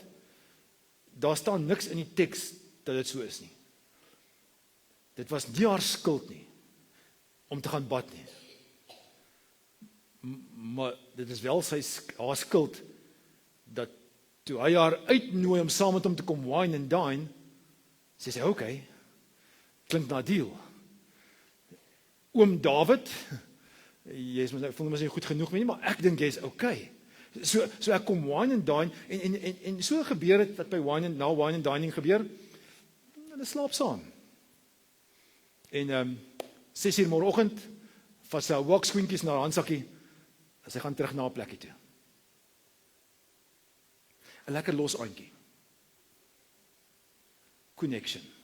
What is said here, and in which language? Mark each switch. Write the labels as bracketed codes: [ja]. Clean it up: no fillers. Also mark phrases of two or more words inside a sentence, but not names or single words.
[af] Daar staan niks in die teks dat dit so is nie. Dit was nie haar skuld nie om te gaan bad nie. Maar dit is wel haar skuld dat toe hy haar uitnooi om saam met hom te kom [en] wine and dine, [af] sê sy, okay, klink na deal. Oom Dawid, ek voel my nie goed genoeg nie, maar ek dink jy is okay. So ek kom [en] wine and dine, [af] en so gebeur het, dat by [en] wine and dining [af] gebeur, hulle slaap saam. En 6 uur môreoggend, vat sy haar wakskoentjies na haar handsakkie, en sy gaan terug na haar plekkie toe. 'n lekker los aantjie. Connection.